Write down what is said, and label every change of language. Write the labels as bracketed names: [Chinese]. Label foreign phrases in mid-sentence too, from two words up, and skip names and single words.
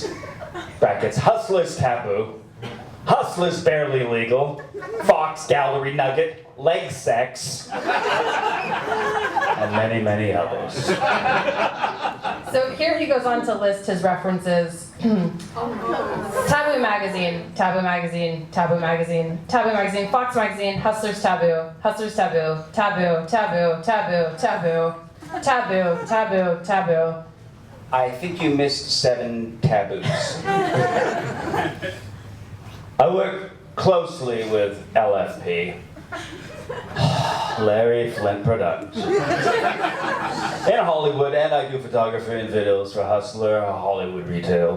[English] Brackets, Hustler's Taboo, Hustler's Barely Legal, Fox Gallery Nugget, Leg Sex, and many, many others. So here he goes on to list his references. Taboo Magazine, Taboo Magazine, Taboo Magazine, Taboo Magazine, Fox Magazine, Hustler's Taboo, Hustler's Taboo, Taboo, Taboo, Taboo, Taboo, Taboo, Taboo, Taboo. I think you missed 7 taboos. I work closely with LFP. Larry Flint Productions. In Hollywood, and I do photography and videos for Hustler, Hollywood Retail.